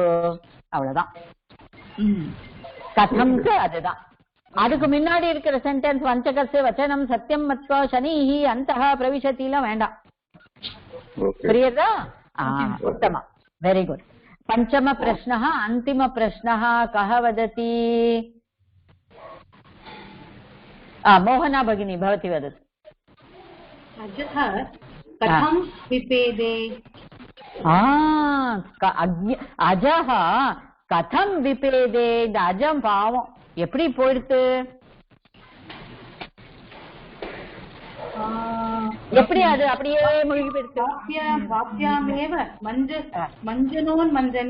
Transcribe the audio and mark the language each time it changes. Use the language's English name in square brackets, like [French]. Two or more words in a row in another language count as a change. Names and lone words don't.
[Tamil] அவ்வளவுதான். கதம்க்கு அதுதான். அதுக்கு முன்னாடி இருக்கிற சென்டென்ஸ் [Sanskrit] वञ्चकस्य वचनं सत्यं मत्वा शनैः अन्तः प्रविशत् [Tamil] வேண்டாம். புரியுறதா? உத்தமம். [English] very good. [Sanskrit] पञ्चम प्रश्नः अन्तिम प्रश्नः कः वदति? मोहना भगिनी भवती वदतु. अजः कथं विपेदे. अजः कथं विपेदे. [Tamil] இந்த அஜம் பாவம் எப்படி போயிடுத்து? எப்படி அது அப்படியே மூழ்கி போயிடுச்சு? மஞ்சனோன் மஞ்சனே.